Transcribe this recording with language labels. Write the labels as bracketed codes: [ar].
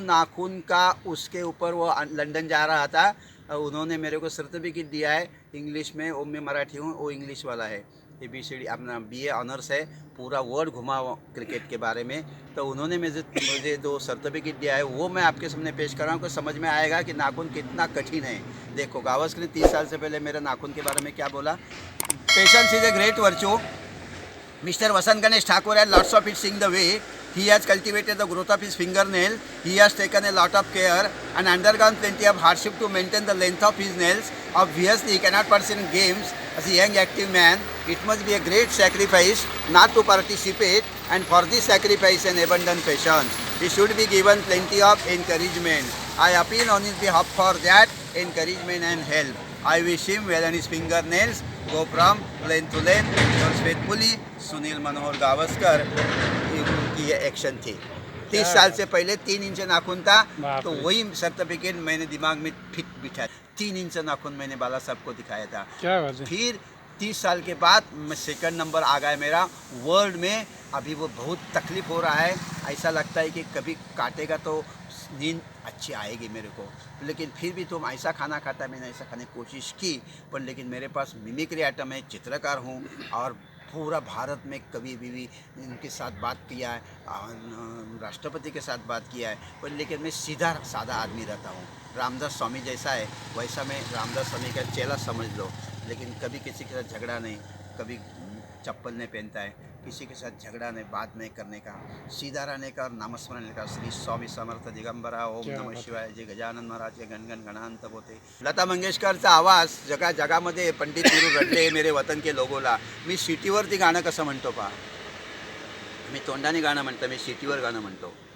[hi] नाखून का उसके ऊपर वो लंदन जा रहा था, उन्होंने मेरे को सर्टिफिकेट दिया है इंग्लिश में, वो मैं मराठी हूँ, वो इंग्लिश वाला है, ABCD अपना BA ऑनर्स है, पूरा वर्ल्ड घुमा क्रिकेट के बारे में। तो उन्होंने मुझे 2 सर्टिफिकेट दिया है, वो मैं आपके सामने पेश कर रहा हूँ, को समझ में आएगा कि नाखून कितना कठिन है। देखो गावस्कर ने 30 साल से पहले मेरे नाखून के बारे में क्या बोला। [en] Patience is a great virtue. Mr. Vasant Ganesh Thakur had lots of it seeing the way. He has cultivated the growth of his fingernail. He has taken a lot of care and undergone plenty of hardship to maintain the length of his nails. Obviously, he cannot participate in games as a young active man. It must be a great sacrifice not to participate, and for this sacrifice and abundant patience, he should be given plenty of encouragement. I appeal on his behalf for that encouragement and help. I wish him well and his fingernails go from length to length. Yours faithfully, [hi] Sunil मनोहर गावस्कर। की ये action थी। 30 साल से पहले 3 inch नाखून था, तो वही सर्टिफिकेट मैंने दिमाग में फिट बिठाया। 3 इंच नाखून मैंने बाला साहब को दिखाया था। क्या बात है। फिर 30 साल के बाद मैं 2nd नंबर आ गया मेरा वर्ल्ड में। अभी वो बहुत तकलीफ हो रहा है, ऐसा लगता है कि कभी काटेगा तो नींद अच्छी आएगी मेरे को, लेकिन फिर भी तुम ऐसा खाना खाता है, मैंने ऐसा खाने की कोशिश की, पर लेकिन मेरे पास मिमिक्री आइटम है, चित्रकार हूँ, और पूरा भारत में कभी भी इनके साथ बात किया है, राष्ट्रपति के साथ बात किया है, पर लेकिन मैं सीधा सादा आदमी रहता हूँ। रामदास स्वामी जैसा है वैसा मैं रामदास स्वामी का चेला समझ लो, लेकिन कभी किसी के साथ झगड़ा नहीं, कभी चप्पल नहीं पहनता है, किसी के साथ झगड़ा नहीं, बात नहीं करने का, सीधा रहने का और नामस्मरण का। श्री स्वामी समर्थ दिगंबरा, ओम नमः शिवाय, जय गजानन महाराज, गणगण गणांत होते। [mr] लता मंगेशकरचा आवाज जगामध्ये पंडित गुरु रडले मेरे वतन के लोगोला। मी सिटीवरती गाणं कसं म्हणतो पहा, मी तोंडाने गाणं म्हणतो, मी शिटीवर गाणं म्हणतो.